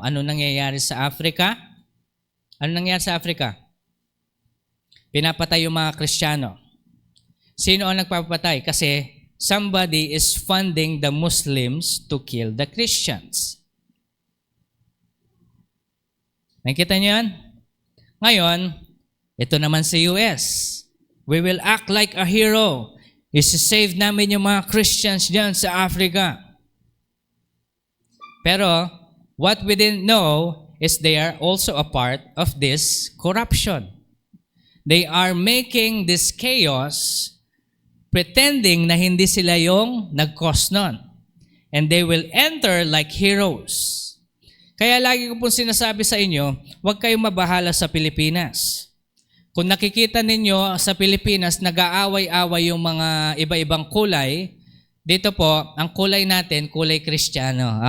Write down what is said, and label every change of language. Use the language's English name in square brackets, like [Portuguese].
[Filipino] Ano nangyayari sa Africa? Ano nangyayari sa Africa? Pinapatay yung mga Kristiyano. Sino ang nagpapatay? [English] Kasi somebody is funding the Muslims to kill the Christians. [Filipino] Nakita niyo yan? Ngayon, ito naman sa US. [English] We will act like a hero. [Filipino] Isi-save namin yung mga Christians dyan sa Africa. [English] Pero, what we didn't know is they are also a part of this corruption. They are making this chaos pretending [Filipino] na hindi sila yung nag-cause nun. [English] And they will enter like heroes. [Filipino] Kaya lagi ko pong sinasabi sa inyo, huwag kayong mabahala sa Pilipinas. Kung nakikita ninyo sa Pilipinas, nag-aaway-away yung mga iba-ibang kulay, dito po, ang kulay natin, kulay Kristiyano.